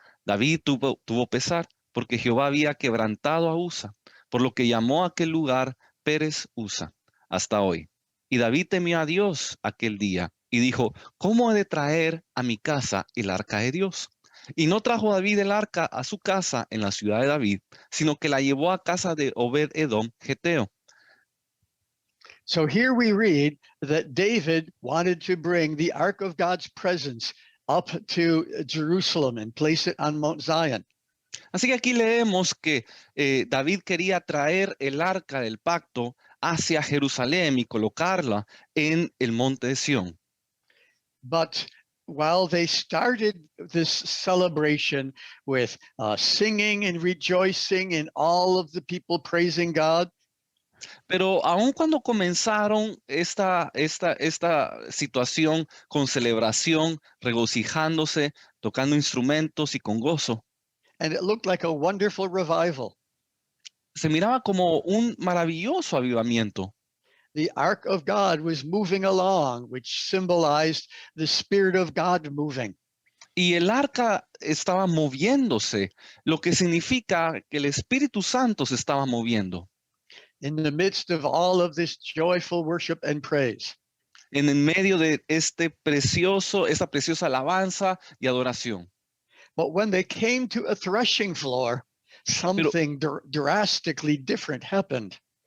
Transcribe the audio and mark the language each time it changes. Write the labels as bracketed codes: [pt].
[es] David tuvo pesar, porque Jehová había quebrantado a Usa, por lo que llamó a aquel lugar Pérez Usa, hasta hoy. Y David temió a Dios aquel día, y dijo, ¿cómo he de traer a mi casa el arca de Dios? Y no trajo David el arca a su casa en la ciudad de David, sino que la llevó a casa de Obed-edom, Geteo. [en] So here we read that David wanted to bring the Ark of God's presence up to Jerusalem and place it on Mount Zion. [es] Así que aquí leemos que David quería traer el arca del pacto hacia Jerusalén y colocarla en el monte de Sión. [en] But while they started this celebration with singing and rejoicing and all of the people praising God, [es] Pero aun cuando comenzaron esta situación con celebración, regocijándose, tocando instrumentos y con gozo, [en] and it looked like a wonderful revival, [es] se miraba como un maravilloso avivamiento. [en] the Ark of God was moving along, which symbolized the Spirit of God moving. [es] Y el arca estaba moviéndose, lo que significa que el Espíritu Santo se estaba moviendo. [en] In the midst of all of this joyful worship and praise. [es] En el medio de esta preciosa alabanza y adoración. [en] But when they came to a threshing floor, something drastically different happened.